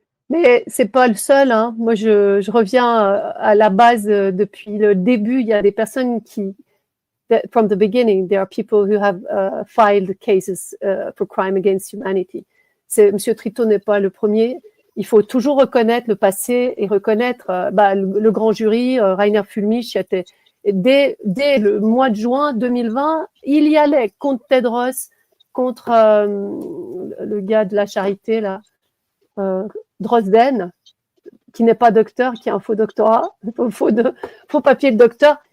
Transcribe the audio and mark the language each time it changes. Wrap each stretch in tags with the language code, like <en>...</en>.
<fr>Mais c'est pas le seul, hein. Moi, je reviens à la base depuis le début. Il y a des personnes qui,</fr> <en>from the beginning, there are people who have filed cases for crime against humanity.</en> <fr>Monsieur Trito n'est pas le premier. Il faut toujours reconnaître le passé et reconnaître le grand jury, Rainer Fulmich, dès le mois de juin 2020, il y allait contre Tedros, contre le gars de la charité, là, Drosden, qui n'est pas docteur, qui a un faux doctorat, faux papier de docteur.</fr>